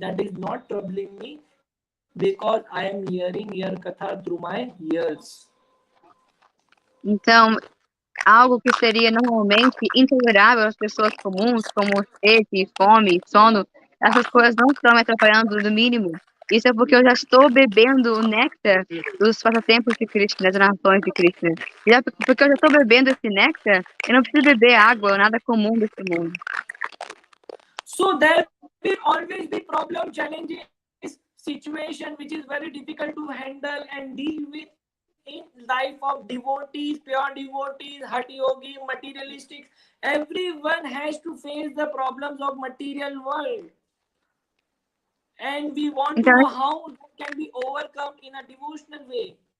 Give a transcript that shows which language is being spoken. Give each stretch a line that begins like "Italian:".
English: That is not troubling me, because I am hearing your katha through my ears.
Portuguese: Então, algo que seria normalmente intolerável às pessoas comuns, como sede, fome, sono, essas coisas não estão me atrapalhando no mínimo. Isso é porque eu já estou bebendo o néctar dos passatempos de Krishna, das narrações de Krishna. Porque eu já estou bebendo esse néctar, eu não preciso beber água ou nada comum desse mundo.
English: So there will always be problem, challenges, situation which is very difficult to handle and deal with in life of devotees, pure devotees, hati yogi, materialistics. Everyone has to face the problems of material world, and we want to know how it can be overcome in a devotional way.